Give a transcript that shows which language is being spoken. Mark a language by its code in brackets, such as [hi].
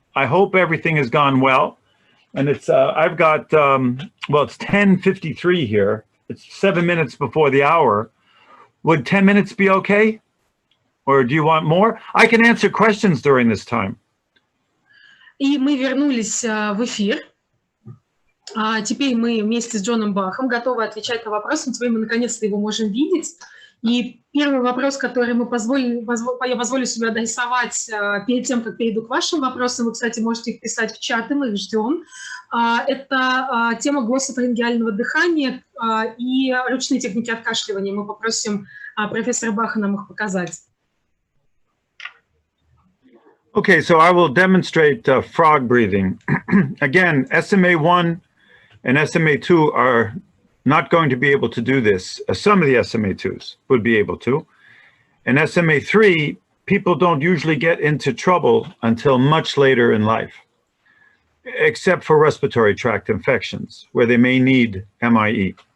[en] I hope everything has gone well. And it's, I've got, well, it's 10:53 here. It's 7 minutes before the hour. Would 10 minutes be okay? Or do you want more? I can answer questions during this time. [ru] И мы вернулись в эфир. Теперь мы вместе с Джоном Бахом готовы отвечать на вопросы. Теперь мы наконец-то его можем видеть. И первый вопрос, который я позволю себе адресовать перед тем, как перейду к вашим вопросам, вы, кстати, можете их писать в чат, и мы их ждем. Это тема глоссофарингеального дыхания и ручные техники откашливания. Мы попросим профессора Баха нам их показать. [en] Okay, so I will demonstrate frog breathing. Again, SMA1 and SMA2 are not going to be able to do this. Some of the SMA2s would be able to. And SMA3, people don't usually get into trouble until much later in life, except for respiratory tract infections, where they may need MIE.